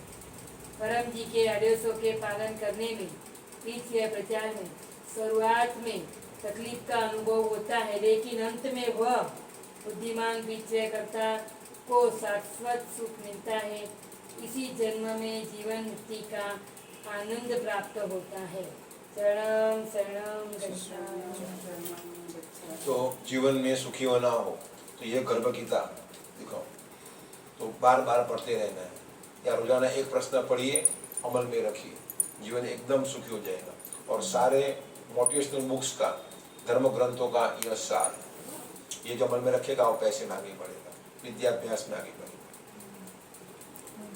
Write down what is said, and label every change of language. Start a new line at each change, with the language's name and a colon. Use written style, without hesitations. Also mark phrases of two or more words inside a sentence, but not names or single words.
Hindi: परम जी के आदेशों के पालन करने में, पितृ प्रचार में शुरुआत में तकलीफ का अनुभव होता है, लेकिन अंत में वह बुद्धिमान पितृकर्ता को शाश्वत सुख मिलता है। इसी जन्म में जीवन मुक्ति का आनंद प्राप्त होता है।
Pali: शरणम शरणम गच्छामि।
Hindi: तो जीवन में सुखी होना हो तो ये गर्भ गीता देखो, तो बार बार पढ़ते रहना है या रोजाना एक प्रश्न पढ़िए, अमल में रखिए, जीवन एकदम सुखी हो जाएगा। और सारे मोटिवेशनल बुक्स का, धर्म ग्रंथों का यह सार, ये जो अमल में रखेगा वो पैसे में आगे बढ़ेगा, विद्याभ्यास में आगे बढ़ेगा।